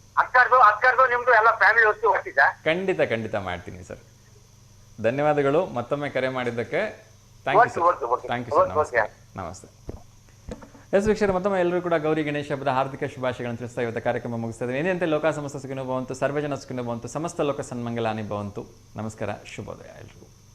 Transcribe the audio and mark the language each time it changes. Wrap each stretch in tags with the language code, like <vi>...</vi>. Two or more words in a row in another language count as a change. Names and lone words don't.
<kn>ಅಕ್ಕರ್ದು ನಿಮ್ದು ಎಲ್ಲ ಫ್ಯಾಮಿಲಿ ಹೊತ್ತು ಹೊಟ್ಟಿದ್ದ. ಖಂಡಿತ ಮಾಡ್ತೀನಿ ಸರ್. ಧನ್ಯವಾದಗಳು ಮತ್ತೊಮ್ಮೆ ಕರೆ ಮಾಡಿದ್ದಕ್ಕೆ.</kn> <en>thank you sir. ನಮಸ್ತೆ.</en> <kn>ಎಸ್ ವೀಕ್ಷಕರು, ಮತ್ತೊಮ್ಮೆ ಎಲ್ಲರೂ ಕೂಡ ಗೌರಿ ಗಣೇಶ ಹಬ್ಬದ ಹಾರ್ದಿಕ ಶುಭಾಶಯಗಳನ್ನು ತಿಳಿಸ್ತಾ ಇವತ್ತು ಕಾರ್ಯಕ್ರಮ ಮುಗಿಸ್ತಾ ಇದ್ದೀವಿ.</kn> <sa>ಏನೇಂತೆ ಲೋಕ ಸಮಸ್ತ ಸುಖಿನೋ ಭವಂತು, ಸರ್ವಜನ ಸುಖಿನೋ ಭವಂತು, ಸಮಸ್ತ ಲೋಕ ಸನ್ಮಂಗಲಾನಿ ಭವಂತು.</sa> <kn>ನಮಸ್ಕಾರ, ಶುಭೋದಯ ಎಲ್ರಿಗೂ.</kn>